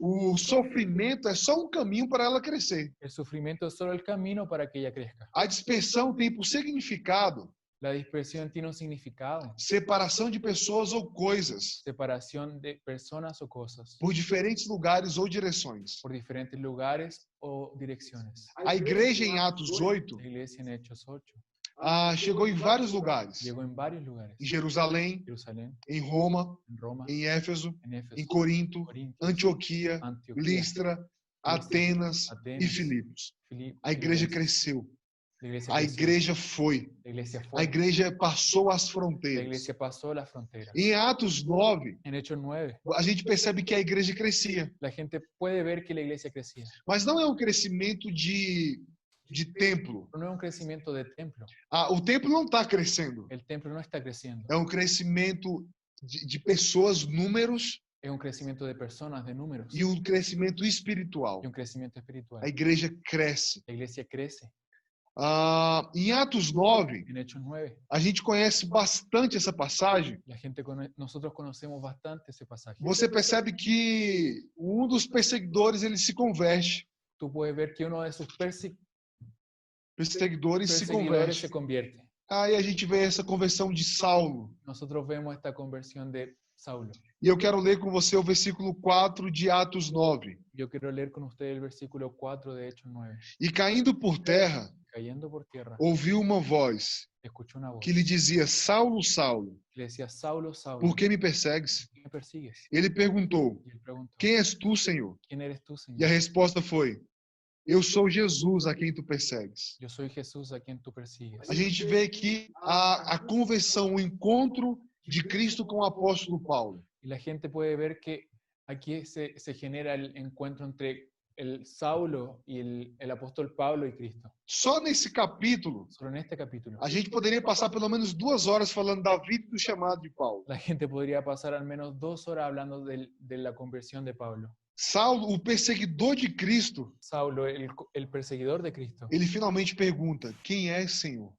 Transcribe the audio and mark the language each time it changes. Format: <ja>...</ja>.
<pt>O sofrimento é só um caminho para ela crescer.</pt> <es>El sufrimiento es solo el camino para que ella crezca.</es> <pt>A dispersão tem por significado</pt> <es>La dispersión tiene un significado,</es> <pt>separação de pessoas ou coisas</pt> <es>separación de personas o cosas</es> <pt>por diferentes lugares ou direções.</pt> <es>por diferentes lugares o direcciones.</es> <pt>A igreja em Atos 8</pt> <es>La iglesia en Hechos 8</es> <pt>chegou em vários lugares.</pt> <es>llegó en varios lugares.</es> <pt>Em Jerusalém,</pt> <es>Jerusalén,</es> <pt>em Roma,</pt> <es>en Roma,</es> <pt>em Éfeso,</pt> <es>en Éfeso,</es> <pt>em Corinto,</pt> <es>Corinto,</es> <pt>Antioquia,</pt> <es>Antioquía,</es> <pt>Listra, Atenas e</pt> <es>Atenas,</es> <pt>Filipos.</pt> <es>Filipos.</es> <pt>A igreja cresceu.</pt> <es>La iglesia</es> <pt>A</pt> <es>creció.</es> <pt>igreja foi.</pt> <es>La iglesia</es> <pt>A</pt> <es>fue.</es> <pt>igreja passou as</pt> <es>La</es> <pt>fronteiras.</pt> <es>iglesia pasó las fronteras.</es> <pt>Em Atos 9,</pt> <es>En Hechos 9,</es> <pt>a gente percebe que a igreja crescia.</pt> <es>la gente puede ver que la iglesia crecía.</es> <pt>Mas não é um crescimento de templo.</pt> <es>Pero no es un crecimiento de templo.</es> <pt>O templo não está crescendo.</pt> <es>El templo no está creciendo.</es> <pt>É um crescimento de pessoas, números</pt> <es>Es un crecimiento de personas, de números.</es> <pt>e um crescimento espiritual.</pt> <es>Y un crecimiento espiritual.</es> <pt>A igreja cresce.</pt> <es>La iglesia crece.</es> <pt>Em Atos 9,</pt> <es>En Hechos 9,</es> <pt>a gente conhece bastante essa passagem.</pt> <es>nosotros conocemos bastante ese pasaje.</es> <pt>Você percebe que dos perseguidores ele se converte.</pt> <es>Tú puedes ver que uno de sus Perseguidores se perseguidores se convierte.</es> <pt>Aí a gente vê essa conversão de Saulo.</pt> <es>Nosotros vemos esta conversión de Saulo.</es> <pt>E eu quero ler com você o versículo 4 de Atos 9.</pt> <es>Yo quiero leer con usted el versículo 4 de Hechos 9.</es> <pt>E caindo por terra,</pt> <es>Cayendo por tierra,</es> <pt>ouviu uma voz</pt> <es>escuchó una voz</es> <pt>que lhe dizia: Saulo, Saulo,</pt> <es>que le decía: Saulo, Saulo,</es> <pt>por que me persegues?</pt> <es>¿por qué me persigues?</es> <pt>Ele perguntou:</pt> <es>Y él preguntó:</es> <pt>Quem és tu, Senhor?</pt> <es>¿Quién eres tú, Señor?</es> <pt>E a resposta foi: Eu sou Jesus a quem tu persegues.</pt> <es>Yo soy Jesús a quien tú persigues.</es> <pt>A gente vê aqui a conversão, o encontro de Cristo com o apóstolo Paulo.</pt> <es>Y la gente puede ver que aquí se genera el encuentro entre el Saulo y el apóstol Pablo y Cristo.</es> <pt>Só nesse capítulo,</pt> <es>Solo en este capítulo,</es> <pt>a gente poderia passar pelo menos 2 horas falando da vida e do chamado de Paulo.</pt> <es>la gente podría pasar al menos 2 horas hablando de la conversión de Pablo.</es> <pt>Saulo, o perseguidor de Cristo,</pt> <es>Saulo, el perseguidor de Cristo,</es> <pt>ele finalmente pergunta: Quem és, Senhor?</pt>